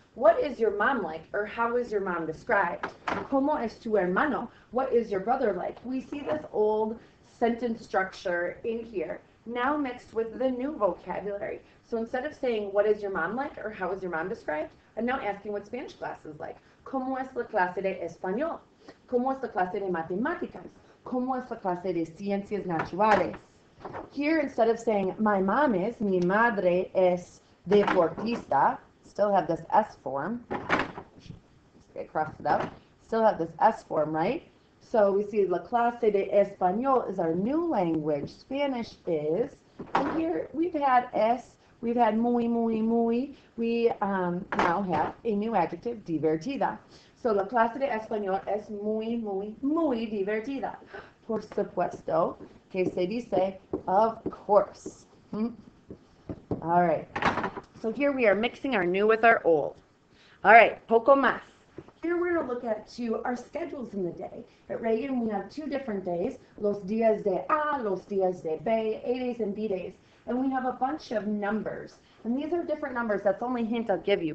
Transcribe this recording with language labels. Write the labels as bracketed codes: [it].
[en] What is your mom like, or how is your mom described? [es] ¿Cómo es tu hermano? [en] What is your brother like? We see this old sentence structure in here, now mixed with the new vocabulary. So instead of saying, what is your mom like, or how is your mom described, I'm now asking what Spanish class is like. [es] ¿Cómo es la clase de español? ¿Cómo es la clase de matemáticas? ¿Cómo es la clase de ciencias naturales? [en] Here, instead of saying, my mom is, [es] mi madre es deportista, [en] still have this S form. Get crossed it out. Still have this S form, right? So we see la clase de español is our new language. Spanish is, and here we've had S, we've had muy, muy, muy. We now have a new adjective, divertida. So [es] la clase de español es muy, muy, muy divertida. por supuesto, que se dice [en] of course. All right. So here we are mixing our new with our old. All right, poco más. Here we're going to look at our schedules in the day. At Reagan, we have 2 different days, [es] los días de A, los días de B, [en] A days and B days. And we have a bunch of numbers. And these are different numbers. That's the only hint I'll give you.